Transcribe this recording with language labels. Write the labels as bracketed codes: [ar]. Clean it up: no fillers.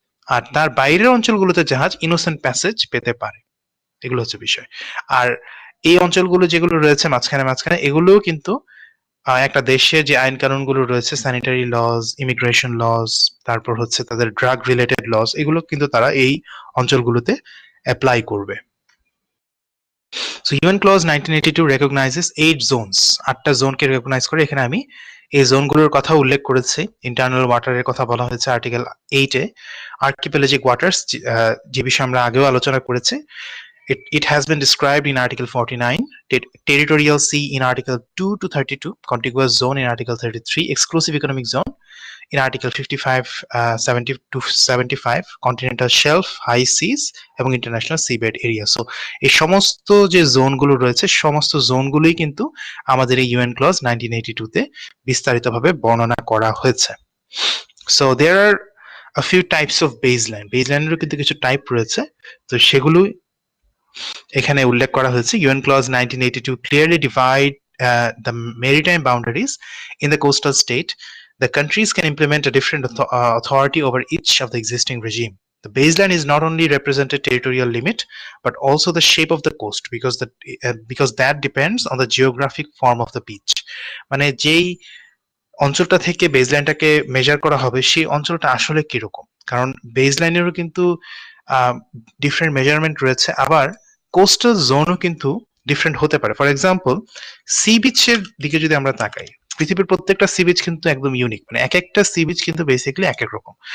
[bn] আর তার বাইরের অঞ্চলগুলোতে জাহাজ ইনোসেন্ট প্যাসেজ পেতে পারে, এগুলো হচ্ছে বিষয়। আর এই অঞ্চলগুলো যেগুলো রয়েছে মাঝখানে মাঝখানে, এগুলোও কিন্তু একটা দেশে যে আইন কানুনগুলো রয়েছে, স্যানিটারি লজ, ইমিগ্রেশন লজ, তারপর হচ্ছে তাদের ড্রাগ রিলেটেড লজ, এগুলো কিন্তু তারা এই অঞ্চলগুলোতে অ্যাপ্লাই করবে। [en] So UN Clause 1982 recognizes 8 zones, [bn] 8টা জোনকে recognise করে। এখানে আমি এই জোনগুলোর কথা উল্লেখ করেছি। ইন্টারনাল ওয়াটারের কথা বলা হয়েছে আর্টিকেল 8-এ। আর্কিপেলাজিক ওয়াটার্স, যে বিষয়ে আমরা আগেও আলোচনা করেছি, [en] it has been described in Article 49, territorial sea in Article 2 to 32, contiguous zone in Article 33, exclusive economic zone in Article 55, 70 to 75, Continental Shelf, High Seas এবং International Seabed Area. [bn] So এই সমস্ত যে জোনগুলো রয়েছে, সমস্ত জোনগুলোই কিন্তু আমাদের এই UN Clause 1982-তে বিস্তারিতভাবে বর্ণনা করা হয়েছে। [en] So there are a few types of baseline. [bn] Baselineেরও কিন্তু কিছু টাইপ রয়েছে, তো সেগুলো এখানে উল্লেখ করা হয়েছে। [en] UN Clause 1982 clearly divide the maritime boundaries in the coastal state. The countries can implement a different authority over each of the existing regime. The baseline is not only represented territorial limit, but also the shape of the coast, because that depends on the geographic form of the beach. [bn] মানে যেই অঞ্চলটা থেকে বেজলাইনটাকে measure করা হবে, সেই অঞ্চলটা আসলে কিরকম, কারণ বেজলাইনেরও কিন্তু ডিফারেন্ট মেজারমেন্ট রয়েছে, আবার কোস্টাল জোনও কিন্তু ডিফারেন্ট হতে পারে। ফর এক্সাম্পল, সি বিচের দিকে যদি আমরা তাকাই, পৃথিবীর প্রত্যেকটা সি বিচ কিন্তু একদম ইউনিক, মানে এক একটা সি বিচ কিন্তু বেসিক্যালি এক এক রকম।